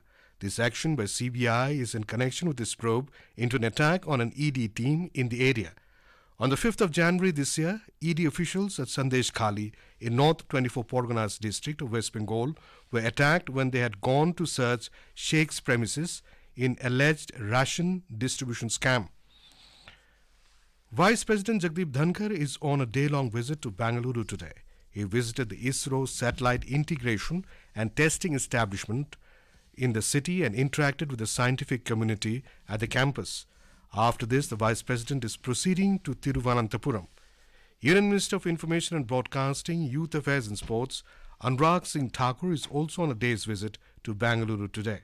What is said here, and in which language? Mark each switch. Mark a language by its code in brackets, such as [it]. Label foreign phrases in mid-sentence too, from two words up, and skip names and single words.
[en] This action by CBI is in connection with this probe into an attack on an ED team in the area. On the 5th of January this year, ED officials at Sandeshkhali in North 24 Parganas district of West Bengal were attacked when they had gone to search Sheikh's premises in alleged ration distribution scam. Vice President Jagdeep Dhankar is on a day-long visit to Bangalore today. He visited the ISRO satellite integration and testing establishment in the city and interacted with the scientific community at the campus. After this, the Vice President is proceeding to Thiruvananthapuram. Union Minister of Information and Broadcasting, Youth Affairs and Sports, Anurag Singh Thakur, is also on a day's visit to Bangalore today.